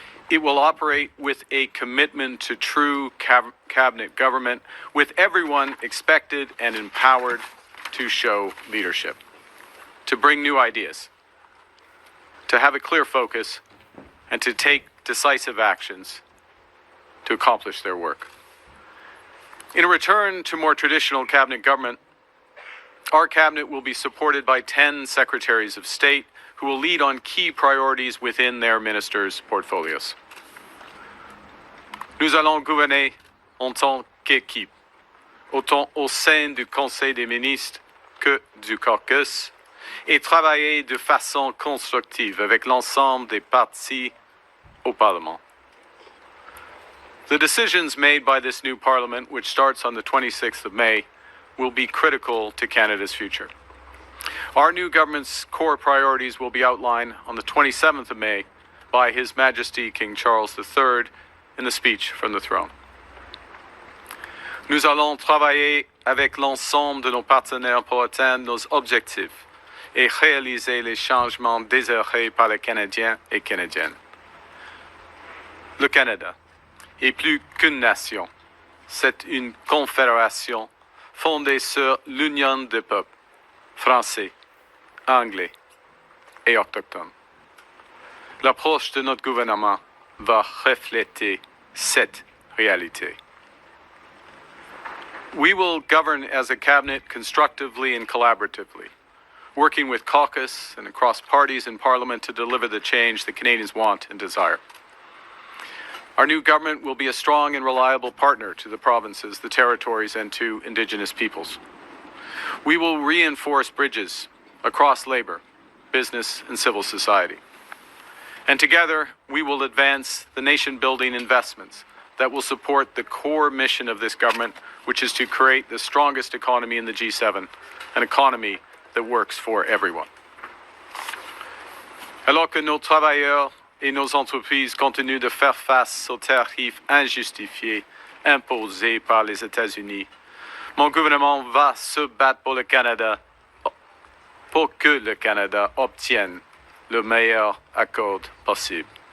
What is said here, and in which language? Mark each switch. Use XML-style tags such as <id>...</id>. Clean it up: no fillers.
<en>It will operate with a commitment to true cabinet government, with everyone expected and empowered to show leadership, to bring new ideas, to have a clear focus, and to take decisive actions to accomplish their work. In a return to more traditional cabinet government, our cabinet will be supported by 10 secretaries of state who will lead on key priorities within their ministers' portfolios.</en> <fr>Nous allons gouverner en tant qu'équipe, autant au sein du Conseil des ministres que du caucus, et travailler de façon constructive avec l'ensemble des partis au Parlement.</fr> <en>The decisions made by this new Parliament, which starts on the 26th of May, will be critical to Canada's future. Our new government's core priorities will be outlined on the 27th of May by His Majesty King Charles III in the speech from the throne.</en> <fr>Nous allons travailler avec l'ensemble de nos partenaires pour atteindre nos objectifs et réaliser les changements désirés par les Canadiens et Canadiennes. Le Canada est plus qu'une nation. C'est une confédération fondée sur l'union des peuples, français, anglais et autochtones. L'approche de notre gouvernement va refléter cette réalité.</fr> <en>We will govern as a cabinet constructively and collaboratively, working with caucus and across parties in Parliament to deliver the change that Canadians want and desire. Our new government will be a strong and reliable partner to the provinces, the territories, and to Indigenous peoples. We will reinforce bridges across labor, business, and civil society. And together, we will advance the nation-building investments that will support the core mission of this government, which is to create the strongest economy in the G7, an economy that works for everyone.</en> <fr>Alors que nos travailleurs et nos entreprises continuent de faire face aux tarifs injustifiés imposés par les États-Unis, mon gouvernement va se battre pour que le Canada obtienne le meilleur accord possible.</fr>